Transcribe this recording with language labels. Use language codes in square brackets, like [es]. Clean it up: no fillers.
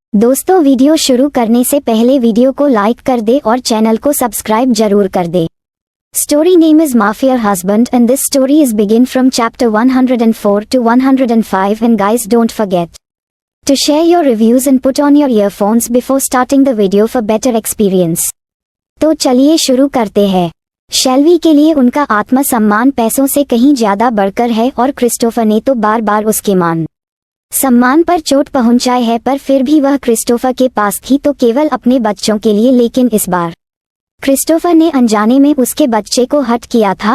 [hi] दोस्तों, वीडियो शुरू करने से पहले वीडियो को लाइक कर दे और चैनल को सब्सक्राइब जरूर कर दे। [en] Story name is Mafia Husband and this story is begin from chapter 104 to 105 and guys don't forget to share your reviews and put on your earphones before starting the video for better experience। [hi] तो चलिए शुरू करते हैं। शेल्वी के लिए उनका आत्मसम्मान पैसों से कहीं ज्यादा बढ़कर है और क्रिस्टोफर ने तो बार बार उसके मान सम्मान पर चोट पहुंचाई है, पर फिर भी वह क्रिस्टोफर के पास थी तो केवल अपने बच्चों के लिए। लेकिन इस बार क्रिस्टोफर ने अनजाने में उसके बच्चे को हर्ट किया था।